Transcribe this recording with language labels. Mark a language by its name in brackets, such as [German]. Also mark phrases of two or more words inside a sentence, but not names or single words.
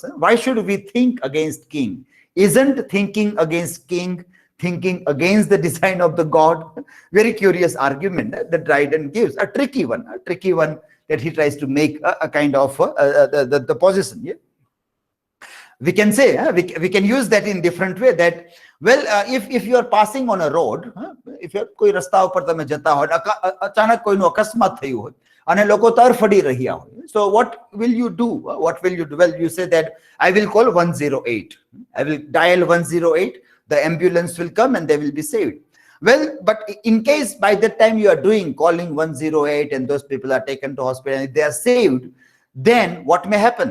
[English] Why should we think against king? Isn't thinking against king thinking against the design of the God? Very curious argument that Dryden gives, a tricky one that he tries to make a kind of the position. Yeah? We can say, we can use that in different way, that, well, if you are passing on a road, if you [Gujarati] કોઈ રસ્તા ઉપર તમે જતા હોય, અચાનક કોઈનું અકસ્માત થયું હોય, અને લોકો તરફડી રહ્યા હોય, [English] so what will you do? Well, you say that I will call 108. I will dial 108. The ambulance will come and they will be saved. Well, but in case by that time you are calling 108 and those people are taken to hospital and they are saved, then what may happen?